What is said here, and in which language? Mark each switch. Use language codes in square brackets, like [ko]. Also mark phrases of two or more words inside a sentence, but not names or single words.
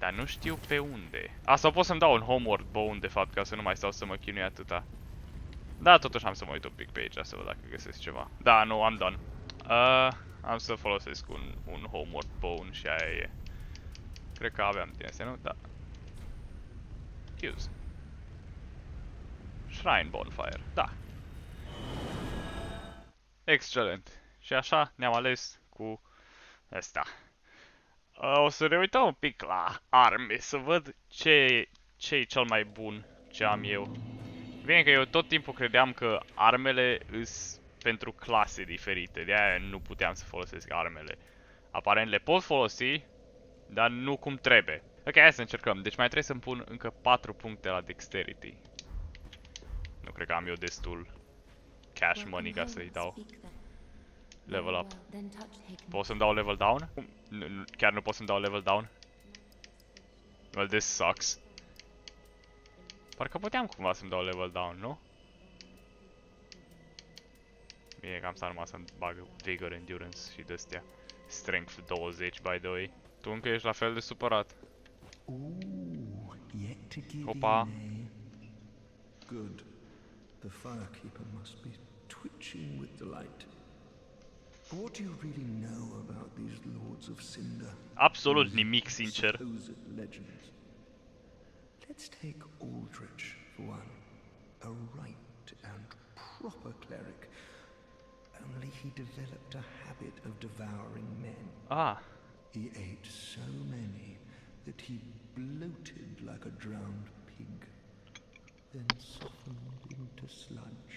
[ro] Dar nu știu pe unde. Sau pot să-mi dau un [en] homeward bone, [ro] de fapt, ca să nu mai stau să mă chinui atâta. Da, totuși am să mă uit un pic pe aici, să văd dacă găsesc ceva. Da, nu, am done. Am să folosesc un [en] homeward bone [ro] și aia e. Cred că aveam din astea, nu? Da. [en] Use. Shrine bonfire, [ro] da. Excelent. Și așa ne-am ales cu ăsta. O să ne uităm un pic la arme, să văd ce e cel mai bun ce am eu. Bine că eu tot timpul credeam că armele îs pentru clase diferite, de-aia nu puteam să folosesc armele. Aparent le pot folosi, dar nu cum trebuie. Ok, hai să încercăm. Deci mai trebuie să-mi pun încă 4 puncte la dexterity. Nu cred că am eu destul [en] cash money [ro] ca să-i dau [en] level up. [ro] Pot să-mi dau [en] level down? [ro] Chiar nu pot să-mi dau [en] level down? Well, this sucks. [ro] Parcă puteam cumva să-mi dau [en] level down, [ro] nu? Bine că am stat numai să-mi bag vigor, endurance și de-astea. [en] Strength 20, by the way. [ro] Tu încă ești la fel de supărat. Opa. [en] Good. The firekeeper must be twitching with delight. What do you really know about these lords of Cinder? [ro] Absolut nimic, sincer. [en] Supposed legends. Let's take Aldrich for one. A right and proper cleric. Only he developed a habit of devouring men. Ah. He ate so many that he bloated like a drowned pig, then softened into sludge.